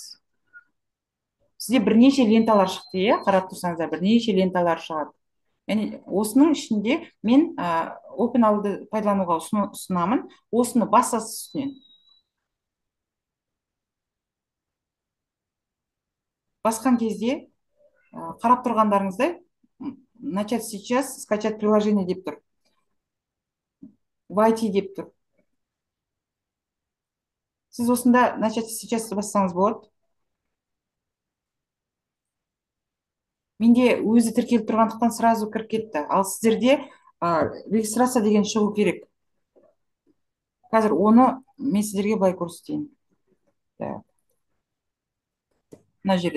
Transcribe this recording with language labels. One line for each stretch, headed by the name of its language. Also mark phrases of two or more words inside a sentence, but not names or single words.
Kazakh: Сізде бірнеше ленталар шықты, қарап тұрсаңыздар, бірнеше ленталар шығады. Яғни осының ішінде мен OpenAI-ды пайдалануға ұсынамын. Осыны басасыз үстінен. Басқан кезде қарап тұрғандарыңыздай
Russian: начать сейчас, скачать приложение
Kazakh: деп тұр. Войти деп тұр. Сіз осында
Russian: начать сейчас
Kazakh: бассаңыз болады. Менде өзі тіркеліп тұрғандықтан сразу кіріп кетті. Ал сіздерде регистрация деген шығу керек. Қазір оны мен сіздерге былай көрсетейін. Мына жерден.